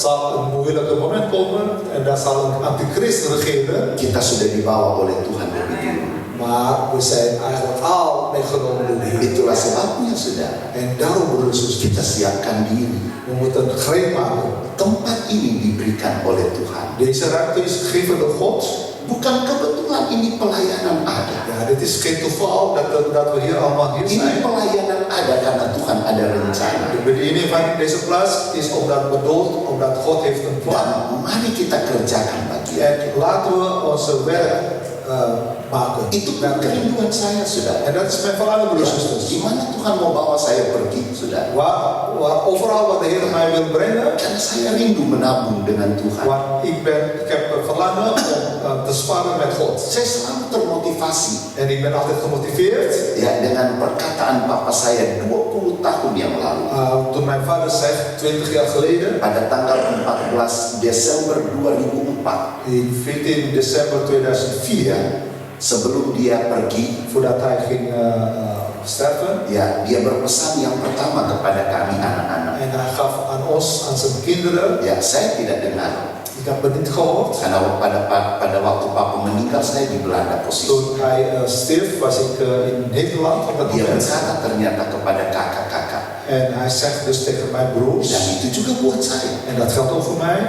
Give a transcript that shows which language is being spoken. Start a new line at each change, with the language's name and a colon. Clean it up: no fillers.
Dutch: zal een moeilijke moment komen en daar zal een antichrist regeren.
Indonesian: kita sudah dibawa oleh Tuhan lebih dulu.
Dutch: Maar we zijn eigenlijk al meegenomen door de Heer.
Indonesian: Itulah sebabnya, saudara,
Dutch: En daarom, broeders en
Indonesian: kita
Dutch: zusters,
Indonesian: siapkan diri.
Dutch: we moeten gereed maken.
Indonesian: Tempat ini diberikan oleh Tuhan.
Dutch: Deze ruimte is gegeven door God.
Indonesian: Bukan kebetulan ini pelayanan ada.
Dutch: Ja, dit is geen toeval dat we hier allemaal hier
Indonesian: Ini
Dutch: zijn.
Indonesian: pelayanan ada karena Tuhan ada rencana.
Dutch: De bediening van deze plaats is bedoeld omdat God heeft een plan.
Indonesian: Dan mari kita kerjakan bagian.
Dutch: En laten we onze werk maken.
Indonesian: Itu kerinduan saya, saudara.
Dutch: En dat is mijn verlangen, broeders en zusters.
Indonesian: Di mana Tuhan mau bawa saya pergi, saudara?
Dutch: Overal wat de Heer mij wil brengen,
Indonesian: Karena saya rindu menabung dengan Tuhan.
Dutch: want ik heb een verlangen om te sparen met God.
Indonesian: Saya selalu termotivasi
Dutch: En ik ben altijd gemotiveerd.
Indonesian: ya dengan perkataan papa saya 20 tahun yang lalu.
Dutch: Toen mijn vader zegt, 20 jaar geleden,
Indonesian: Pada tanggal 14 Desember 2004,
Dutch: in 14 december 2004,
Indonesian: sebelum dia pergi,
Dutch: voordat hij ging sterven,
Indonesian: ya dia berpesan yang pertama kepada kami anak-anak.
Dutch: en hij gaf aan ons, aan zijn kinderen,
Indonesian: Ya, saya tidak dengar.
Dutch: ik Ik heb het niet gehoord.
Indonesian: Karena pada waktu papa meninggal saya di Belanda posisi.
Dutch: Toen hij stierf was ik in Nederland op dat
Indonesian: Dia
Dutch: moment.
Indonesian: berkata ternyata kepada kakak-kakak.
Dutch: En hij zegt dus tegen mijn broers,
Indonesian: Dan itu juga buat saya.
Dutch: en dat geldt ook voor mij,